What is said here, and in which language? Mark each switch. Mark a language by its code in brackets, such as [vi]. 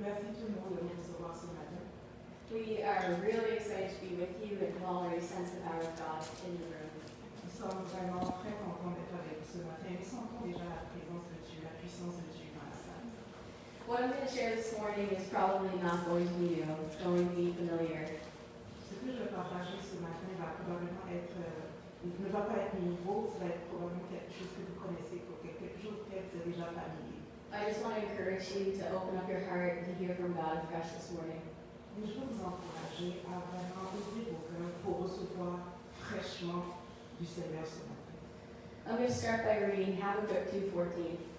[fr] Merci tout le monde de nous recevoir ce matin. [en] We are really excited to be with you and can already sense the power of God in the room. [fr] Nous sommes vraiment très contents d'être avec vous ce matin. Nous sentons déjà la présence de Dieu, la puissance de Dieu dans la salle. [en] What I'm going to share this morning is probably not going to be new. It's going to be familiar. [fr] Ce que je vais partager ce matin va probablement ne va pas être nouveau, ça va être probablement quelque chose que vous connaissez, quelque chose que vous êtes déjà familier. [en] I just want to encourage you to open up your heart and to hear from God fresh this morning. [fr] Mais je veux vous encourager à vraiment ouvrir vos cœurs pour recevoir fraîchement du Seigneur ce matin. [en] I'm going to start by reading Habakkuk 2:14.